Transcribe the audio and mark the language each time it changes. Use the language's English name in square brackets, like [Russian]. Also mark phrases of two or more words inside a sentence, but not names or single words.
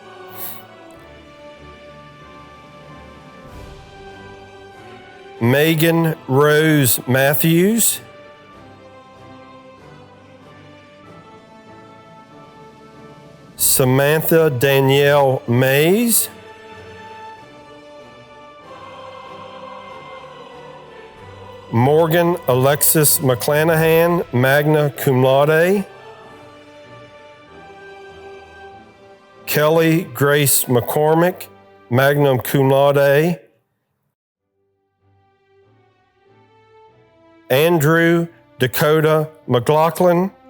[English] Megan Rose Matthews. Samantha Danielle Mays. Morgan Alexis McClanahan, [Latin] magna cum laude. [English] Kelly Grace McCormick, [Latin] magna cum laude. [English] Andrew Dakota McLaughlin.